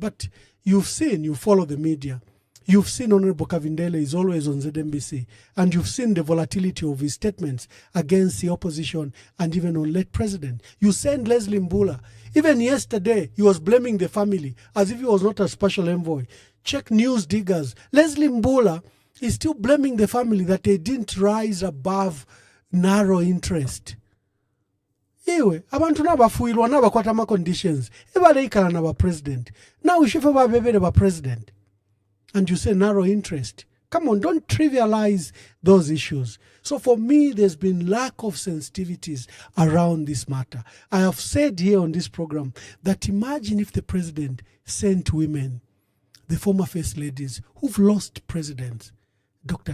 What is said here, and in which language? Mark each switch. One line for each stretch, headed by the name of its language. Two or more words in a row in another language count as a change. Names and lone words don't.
English: But you follow the media. You've seen Honorable Kavindele is always on ZNBC, and you've seen the volatility of his statements against the opposition and even on late president. You send Leslie Mbula. Even yesterday, he was blaming the family as if he was not a special envoy. Check News Diggers. Leslie Mbula is still blaming the family that they didn't rise above narrow interest.
Bemba: Iwe, abantu nabafuirwa nabakwata ma conditions. Ebale ikala na ba president.
English: Now we should have a president. And you say narrow interest. Come on, don't trivialize those issues. So for me, there's been lack of sensitivities around this matter. I have said here on this program that imagine if the president sent women, the former first ladies who've lost presidents, Dr.